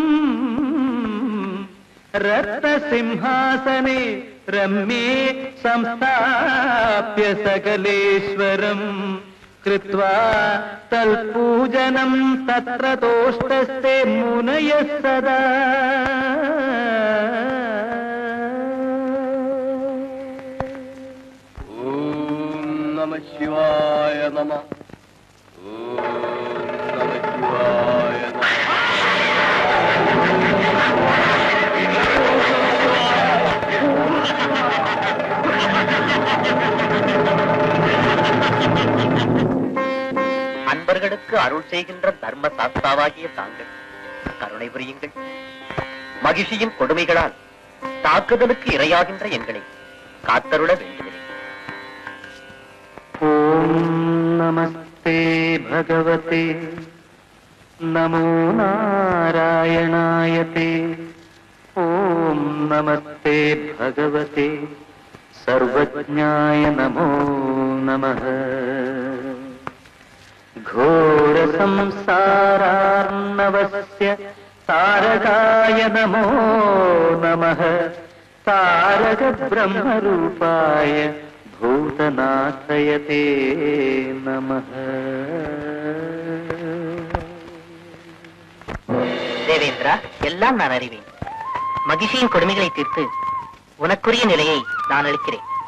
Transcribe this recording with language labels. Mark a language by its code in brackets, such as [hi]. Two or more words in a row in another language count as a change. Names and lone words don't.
[sa] रत्नसिंहासने रम्ये संस्थाप्य सकलेश्वरम् कृत्वा तल्पूजनं तत्र तोष्टस्ते मुनयः सदा ओम नमः शिवाय नमः। ओम नमः शिवाय नमः। [ta] அன்பர்களுக்கு அருள் செய்கின்ற தர்ம சாஸ்தாவாகிய தாங்கள் கருணை புரியுங்கள். மகிழ்ச்சியின் கொடுமைகளால் தாக்குதலுக்கு இரையாகின்ற எங்களை காத்தருள வேண்டுகிறேன். [sa] ॐ नमस्ते भगवते नमो नारायणायते. ॐ नमस्ते भगवते सर्वज्ञाय नमो नमः. घोर संसारार्णवस्य तारकाय नमो नमः. तारक ब्रह्मरूपाय भूतनाथयते नमः. [ta] தேவேந்திரா, எல்லாம் நான் அறிவேன். மகிழ்ச்சியின் கொடுமைகளை தீர்த்து உனக்குரிய நிலையை நான் அளிக்கிறேன்.